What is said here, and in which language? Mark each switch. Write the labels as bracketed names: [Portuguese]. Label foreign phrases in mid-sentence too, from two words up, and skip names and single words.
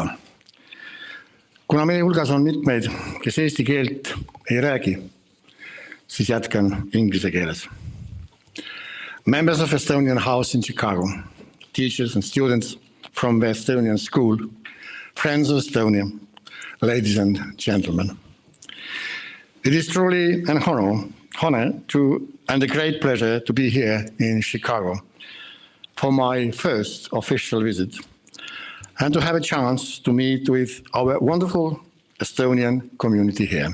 [Estonian] Kuna meie hulgas on mitmeid, kes eesti keelt ei räägi, siis jätkan inglise keeles. [English] Members of Estonian House in Chicago, teachers and students from the Estonian School, friends of Estonia, ladies and gentlemen. It is truly an honor and a great pleasure to be here in Chicago for my first official visit and to have a chance to meet with our wonderful Estonian community here.